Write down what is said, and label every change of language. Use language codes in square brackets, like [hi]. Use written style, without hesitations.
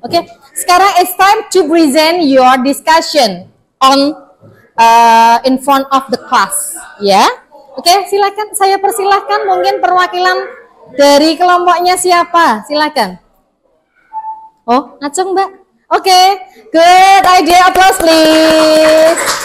[id] Oke, sekarang [en] it's time to present your discussion on in front of the class, ya. [id] Oke, silakan saya persilahkan mungkin perwakilan dari kelompoknya siapa? Silakan. Oh, Acung Mbak. [en] Oke, good idea, applause please.